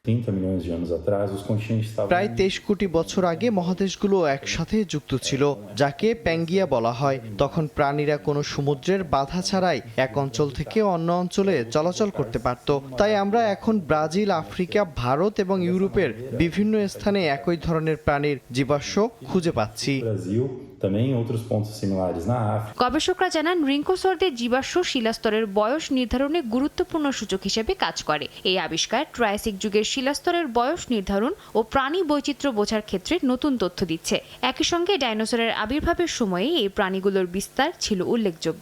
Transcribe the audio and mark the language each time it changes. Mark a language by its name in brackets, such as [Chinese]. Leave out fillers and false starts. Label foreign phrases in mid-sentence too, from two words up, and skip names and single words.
[Bangla] প্রায় 23 কোটি বছর আগে মহাদেশগুলো একসাথে যুক্ত ছিল, যাকে প্যাঙ্গিয়া বলা হয়। তখন প্রাণীরা কোনো সমুদ্রের বাধা ছাড়াই এক অঞ্চল থেকে অন্য অঞ্চলে চলাচল করতে পারত। তাই আমরা এখন ব্রাজিল, আফ্রিকা, ভারত এবং ইউরোপের বিভিন্ন স্থানে একই ধরনের প্রাণীর জীবাশ্ম খুঁজে পাচ্ছি। [Portuguese] também outros pontos similares na África. [Bangla] গবেষকরা জানান রিঙ্কোসর্দের জীবাশ্ম শিলাস্তরের বয়স নির্ধারণে গুরুত্বপূর্ণ সূচক হিসেবে কাজ করে। এই আবিষ্কার ট্রায়াসিক যুগের শিলাস্তরের বয়স নির্ধারণ ও প্রাণী বৈচিত্র্য বোঝার ক্ষেত্রে নতুন তথ্য দিচ্ছে। একই সঙ্গে ডাইনোসরের আবির্ভাবের সময়ে এই প্রাণীগুলোর বিস্তার ছিল উল্লেখযোগ্য।